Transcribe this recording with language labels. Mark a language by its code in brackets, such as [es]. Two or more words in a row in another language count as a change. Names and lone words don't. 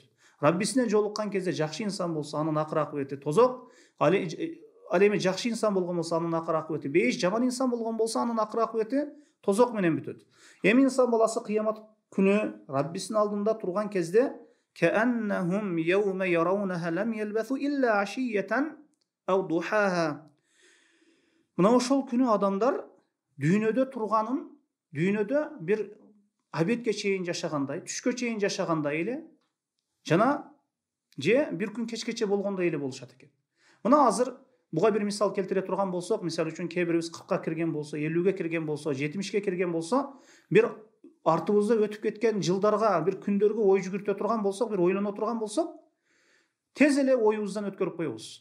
[ky] Раббисине жолуккан кезде жакшы инсан болсо, анын акыр акыбети тозок. Ал эми жакшы инсан болгон болсо, анын акыр акыбети бейиш, жаман инсан болгон болсо, анын акыр акыбети тозок менен бүтөт. Эми инсан баласы кыямат күнү Раббисинин алдында турган кезде [ar] كأنهم يوم يرونها لم يلبثوا إلا عشية أو ضحاها. [ky] Мына ошол күнү адамдар дүйнөдө турганын, дүйнөдө бир абетке чейин жашагандай, түшкө чейин жашагандай эле, жана же бир күн кечкече болгондой эле болушат экен. Мына азыр буга бир мисал келтире турган болсок, мисал үчүн кээ бирибиз 40ка кирген болсо, 50ге кирген болсо, 70ке кирген болсо, бир артыбызда өтүп кеткен жылдарга, бир күндөргө ой жүгүртө турган болсок, бир ойлоно турган болсок, тез эле оюбуздан өткөрүп коебуз.